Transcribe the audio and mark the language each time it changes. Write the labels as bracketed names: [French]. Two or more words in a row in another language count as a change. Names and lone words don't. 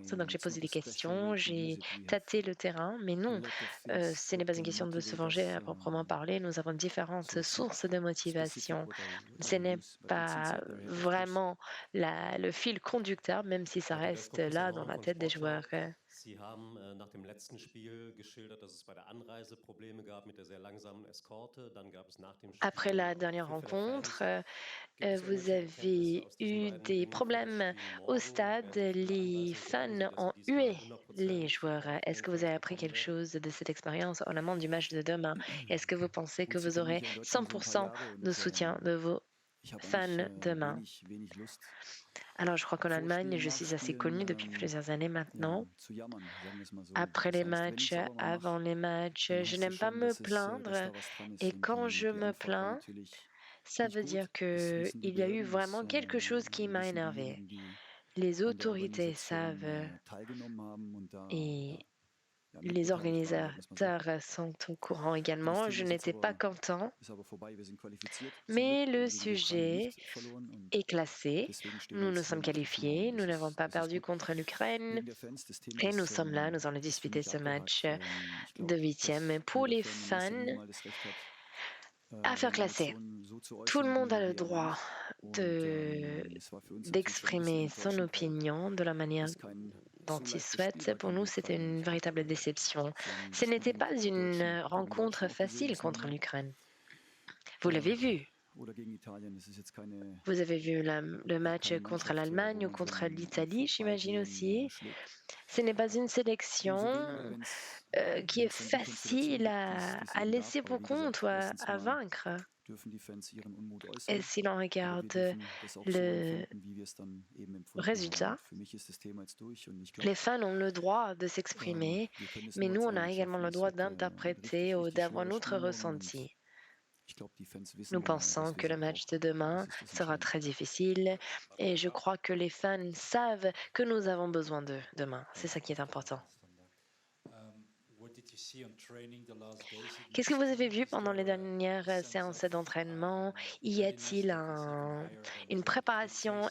[French] Donc, j'ai posé des questions, j'ai tâté le terrain. Mais non, ce n'est pas une question de se venger à proprement parler. Nous avons différentes sources de motivation. Ce n'est pas vraiment le fil conducteur, même si ça reste là dans la tête des joueurs. [German] Sie haben nach dem letzten Spiel geschildert, dass es bei der Anreise Probleme gab mit der sehr langsamen Eskorte. Dann gab es nach dem [French] Après [German] Spiel [French] la dernière [German] Aufrufe der [French] rencontre, [German] Fans. Gibt es [French] vous [German] irgendwelche Erkenntnisse [French] avez [German] aus diesen [French] eu [German] beiden [French] des [German] Dingen für das [French] problèmes [German] Spiel [French] au [German] morgen? [French] stade. [German] Werden sich viele [French] Les [German] Anreisende ärgern, [French] fans [German] sodass sie [French] ont [German] diesmal [French] hué [German] 100% [French] les joueurs. [German] von den [French] Est-ce que vous [German] Fans [French] avez appris [German] bekommen [French] quelque [German] werden? [French] chose de cette expérience en amont du match de demain? Est-ce que vous pensez que [German] Gut, Sie [French] vous [German] kennen [French] aurez [German] mich ja in Deutschland schon ein paar [French] 100% [German] Jahre [French] de [German] und [French] soutien de vos [German] ich habe eigentlich [French] fans demain? [German] wenig Lust, [French] Alors, je crois qu'en [German] vor [French] Allemagne, [German] Spielen, [French] je [German] nach [French] suis assez [German] Spielen, [French] connue depuis plusieurs années [German] ja, [French] maintenant. [German] zu jammern, sagen wir es mal so. [French] Après [German] Das [French] les [German] heißt, wenn ich [French] matchs, [German] es aber mal [French] avant [German] mache, [French] les matchs, [German] dann [French] je [German] heißt es [French] n'aime pas [German] schon, [French] me [German] dass [French] plaindre. [German] da was dran ist [French] Et [German] und [French] quand je [German] die [French] me [German] Antwort war [French] plains, [German] natürlich [French] ça [German] nicht [French] veut dire [German] gut. Das [French] qu'il [German] wissen die [French] y a eu [German] Behörden, [French] vraiment quelque chose qui m'a [German] wissen [French] énervé. [German] diejenigen, die [French] Les [German] an der [French] autorités savent [German] Organisation teilgenommen haben und da [French] et [German] mit [French] les [German] beteiligt waren, sagen wir es mal so. [French] organisateurs sont au courant [German] Das [French] également. [German] Thema [French] Je n'étais pas content, [German] ist aber vorbei. Wir sind qualifiziert, zum [French] mais [German] Glück. Wir [French] le [German] haben gegen die Ukraine [French] sujet [German] nicht verloren und [French] est classé. [German] deswegen stehen wir [French] Nous nous [German] jetzt hier [French] sommes [German] und diskutieren [French] qualifiés, [German] und [French] nous n'avons pas [German] das ist [French] perdu [German] gut. [French] contre l'Ukraine [German] Wegen der Fans, das Thema [French] et nous sommes là, nous allons [German] ist für [French] disputer [German] mich [French] ce match [German] abgehakt. Ich [French] de [German] glaube, [French] huitième. Mais [German] dass [French] pour [German] jeder [French] les [German] Fan in erster Linie [French] fans, [German] mal das Recht hat, [French] affaire [German] seine [French] classée. [German] Emotionen so zu [French] Tout le [German] äußern, [French] monde a le [German] wie er [French] droit [German] meint. Und [French] de [German] es war für uns natürlich schon ein bisschen [French] d'exprimer son [German] enttäuschend, weil [French] opinion de la manière [German] es kein [French] dont [German] so [French] il [German] leichtes Spiel [French] souhaite. [German] war [French] Pour [German] gegen die [French] nous, c'était [German] Ukraine. [French] une véritable déception. [German] Sie haben [French] Ce [German] das Spiel [French] n'était [German] gegen [French] pas [German] die [French] une [German] gegen [French] rencontre [German] Deutschland auch gesehen, [French] facile [German] das [French] contre [German] Hinspiel. [French] l'Ukraine. Vous l'avez vu. [German] Oder gegen Italien. Es ist jetzt keine, [French] Vous avez vu le match [German] keine [French] contre [German] Mannschaft, wo [French] l'Allemagne ou [German] man so [French] contre [German] im [French] l'Italie, j'imagine [German] Vorbeigehen [French] aussi. [German] schlägt. [French] Ce n'est pas une [German] Umso weniger, [French] sélection [German] wenn es [French] qui est [German] dann die Konstellation [French] facile [German] gibt, die es [French] à [German] eben gab. [French] laisser [German] Aber [French] pour [German] wie [French] compte ou [German] gesagt, erstens [French] à [German] mal [French] vaincre. [German] dürfen die Fans ihren Unmut [French] Et [German] äußern, [French] si l'on [German] aber wir [French] regarde [German] dürfen das auch so [French] le [German] empfinden, wie wir es dann eben empfunden haben. [French] résultat, [German] Und für mich ist das Thema jetzt durch und ich [French] les [German] glaube, [French] fans ont le droit de s'exprimer, [German] wir können es [French] mais [German] nur [French] nous, [German] als [French] on a [German] Einheit [French] également [German] schaffen. [French] le [German] Es [French] droit [German] wird ein [French] d'interpréter ou [German] richtig [French] d'avoir [German] schweres [French] notre [German] Spiel morgen und [French] ressenti. [German] ich glaube, die Fans [French] Nous [German] wissen, [French] pensons [German] dass wir [French] que le [German] sie [French] match de [German] brauchen. Das [French] demain [German] ist das [French] sera [German] Entscheidende. [French] très difficile et je crois que les fans savent que nous avons besoin d'eux demain. C'est ça qui est important. Qu'est-ce que vous avez vu pendant les dernières séances d'entraînement? Y a-t-il une préparation?